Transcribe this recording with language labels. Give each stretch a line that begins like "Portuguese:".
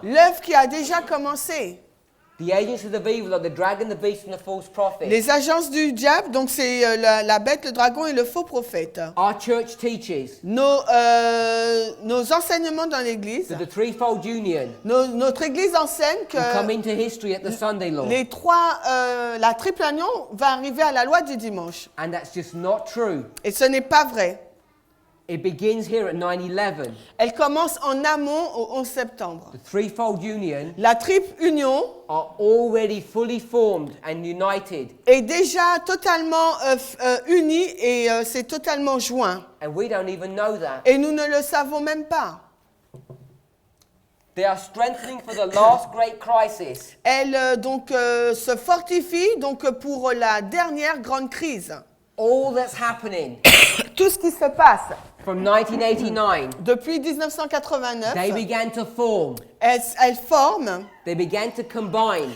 French: l'œuvre qui a déjà commencé.
English: The agencies of evil are the dragon, the beast, and the false prophet.
French: Les agences du diable, donc c'est la bête, le dragon et le faux prophète.
English: Our church teaches
French: Nos enseignements dans l'Église,
English: that the threefold union
French: notre Église enseigne
English: will come
French: que
English: into history at the Sunday law.
French: la triple union va arriver à la loi du dimanche.
English: And that's just not true.
French: Et ce n'est pas vrai.
English: It begins here at 9/11.
French: Elle commence en amont au 11 septembre.
English: The threefold union
French: La triple union
English: are already fully formed and united.
French: est déjà totalement unie et c'est totalement joint.
English: And we don't even know that.
French: Et nous ne le savons même pas.
English: They are strengthening for the last great crisis.
French: Elle se fortifie donc pour la dernière grande crise.
English: All that's happening
French: Tout ce qui se passe
English: from 1989,
French: depuis 1989,
English: they began to form.
French: elle forme,
English: They began to combine.